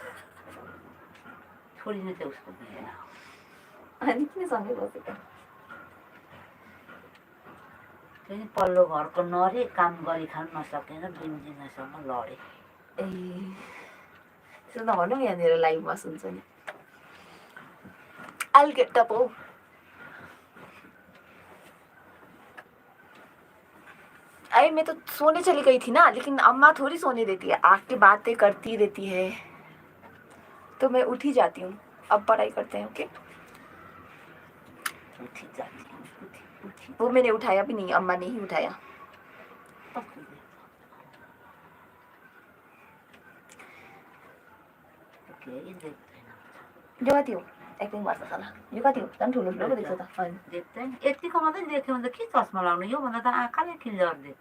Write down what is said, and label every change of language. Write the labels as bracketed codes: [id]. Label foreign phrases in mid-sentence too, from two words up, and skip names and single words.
[ne] छोरी चाहिँ उसको भएन अनि किन सँगै बसेको त्यही पल्लो घरको नरे काम गरी खान नसकेर बिन्जिनासँग लडे ए त्यसो नभनौँ यहाँनिर लाइभमा सुन्छ नि [en] I'll get double. [hi] अरे मैं तो सोने चली गई थी ना लेकिन अम्मा थोड़ी सोने देती है आके बातें करती रहती है तो मैं उठ ही जाती हूँ अब पढ़ाई करते हैं ओके उठी जाती उठी वो मैंने उठाया भी नहीं अम्मा ने ही उठाया [ne] यो कति हो एक्टिङ गर्छ सला यो कति हो झन् ठुलो ठुलो देख्छ त देख्दैन यतिको मात्रै देख्यो भने त के चस्मा लाउनु योभन्दा त आँखाले क्लियर देख्छ